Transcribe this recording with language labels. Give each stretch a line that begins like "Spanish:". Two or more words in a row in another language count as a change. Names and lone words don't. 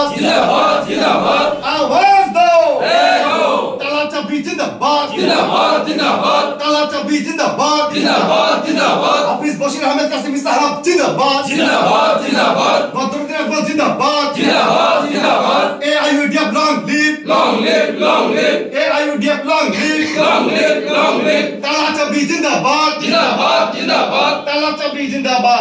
Hindi: जिंदाबाद जिंदाबाद आवाज दो दो ताला चाबी जिंदाबाद जिंदाबाद जिंदाबाद ताला चाबी जिंदाबाद जिंदाबाद जिंदाबाद हाफिज बशीर अहमद कासिमी साहब जिंदाबाद जिंदाबाद जिंदाबाद बदरुद्दीन अजमल जिंदाबाद जिंदाबाद जिंदाबाद
English: AIUDF long live AIUDF long live
Hindi: ताला चाबी जिंदाबाद जिंदाबाद जिंदाबाद ताला चाबी जिंदाबाद